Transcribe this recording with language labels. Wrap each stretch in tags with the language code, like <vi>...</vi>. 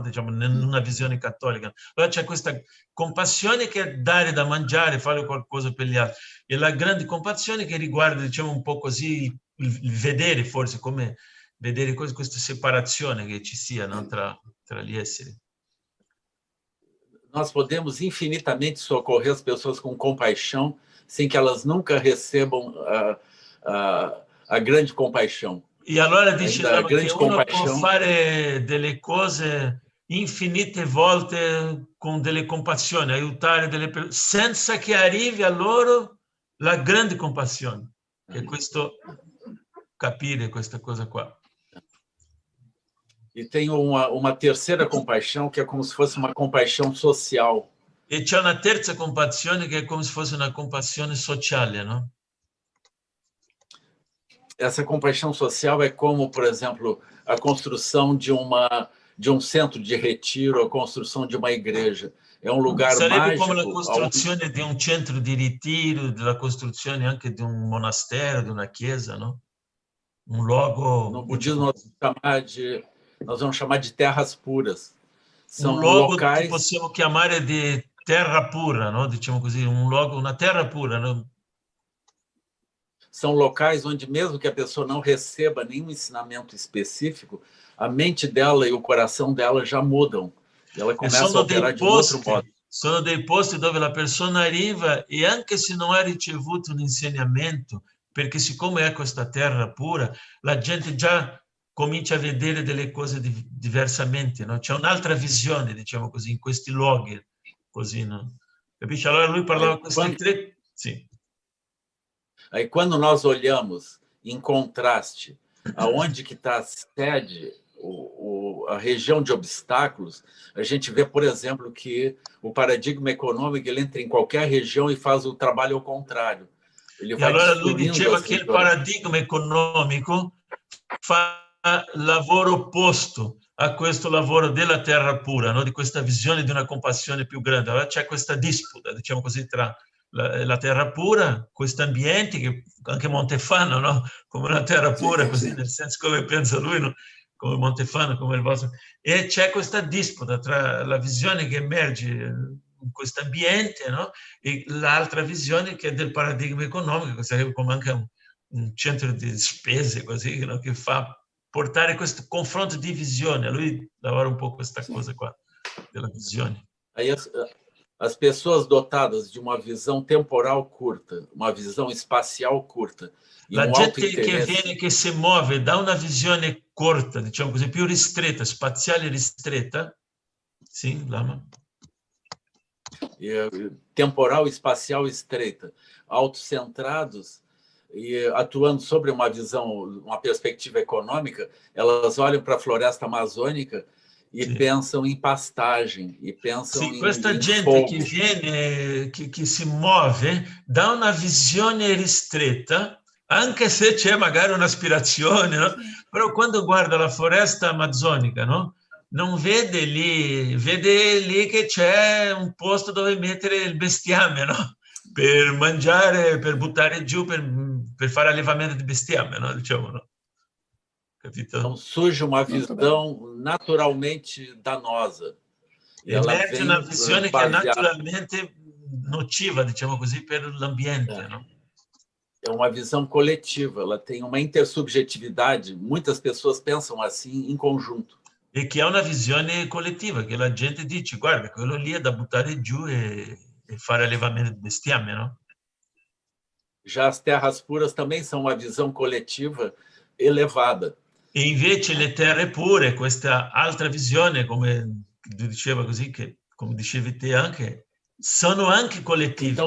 <it>Diciamo, in una visione cattolica. Allora c'è questa compassione che è dare da mangiare, fare qualcosa per gli altri, e la grande compassione che riguarda, diciamo, un po' così il vedere, forse, come vedere questa separazione che ci sia, no? tra gli esseri.</it> <pt>Nós podemos infinitamente socorrer as pessoas com compaixão, sem que elas nunca recebam a grande compaixão.</pt> <it>E allora dicevamo che uno può fare delle cose infinite volte con delle compassioni, aiutare delle persone, senza che arrivi a loro la grande compassione, che è questo capire questa cosa qua.</it> <pt>E tem uma terceira compaixão, que é como se fosse uma compaixão social.</pt> <it>E c'è una terza compassione che è come se fosse una compassione sociale, no?</it> <pt>Essa compaixão social é como, por exemplo, a construção de um centro de retiro, a construção de uma igreja. É um lugar</pt> <it>Sarebbe</it> <pt>mágico.</pt> <it>come la costruzione di un centro di ritiro, la costruzione anche di un monastero, di una chiesa, no? Un luogo...</it> <pt>No budismo nós vamos chamar de terras puras. São</pt> <it>un luogo</it> <pt>locais</pt> <it>che possiamo chiamare di terra pura, no? Diciamo così, un luogo, una terra pura, no?</it> <pt>São locais onde, mesmo que a pessoa não receba nenhum ensinamento específico, a mente dela e o coração dela já mudam. E ela começa a operar de outro modo.</pt> <it>Sono dei posti dove la persona arriva e anche se non ha ricevuto un insegnamento, perché siccome è questa terra pura, la gente già comincia a vedere delle cose diversamente, no? C'è un'altra visione, diciamo così, in questi luoghi, così, no? Capisci? Allora lui parlava questi tre... Sì.</it> <pt>Aí, quando nós olhamos em contraste aonde que está a sede, a região de obstáculos, a gente vê, por exemplo, que o paradigma econômico ele entra em qualquer região e faz o trabalho ao contrário. Ele vai</pt> <it>allora lui diceva che il paradigma economico fa lavoro opposto a questo lavoro della terra pura, no? Di questa visione di una compassione più grande. Allora c'è questa disputa, diciamo così, tra la terra pura, questi ambienti che anche Montefano, no? Come una terra pura, così nel senso come pensa lui, no? Come Montefano, come il vostro, e c'è questa disputa tra la visione che emerge in questo ambiente, no? E l'altra visione che è del paradigma economico, che sarebbe come anche un centro di spese, così, no? Che fa portare questo confronto di visione. A lui lavora un po' questa cosa qua, della visione.</it> <pt>Aí as pessoas dotadas de uma visão temporal curta, uma visão espacial curta,</pt> <it>la gente che si muove da una visione corta, diciamo così, più ristretta, spaziale ristretta, sì, Lama?</it> <pt>Temporal, espacial estreita, autocentrados e atuando sobre uma visão, uma perspectiva econômica, elas olham para a floresta amazônica e pensam em pastagem, e pensam em</pt> <it>questa gente</it> <pt>fogo.</pt> <it>che viene, che si muove da una visione ristretta, anche se c'è magari un'aspirazione, no? Però quando guarda la foresta amazzonica, no? Non vede lì che c'è un posto dove mettere il bestiame, no? Per mangiare, per buttare giù, per fare allevamento di bestiame, no? Diciamo, no? Capito?</it> <pt>Então surge uma visão naturalmente danosa.</pt> <it>Emerge una visione che è naturalmente nociva, diciamo così, per l'ambiente, no?</it> <pt>É uma visão coletiva, ela tem uma intersubjetividade, muitas pessoas pensam assim em conjunto.</pt> <it>E che ha una visione collettiva, che la gente dice, guarda, quello lì è da buttare giù e fare allevamento di bestiame, no?</it> <pt>Já as terras puras também são uma visão coletiva elevada.</pt> <it>E invece le terre pure, questa altra visione, come diceva così, che, come dicevi te anche, sono anche collettive.</it>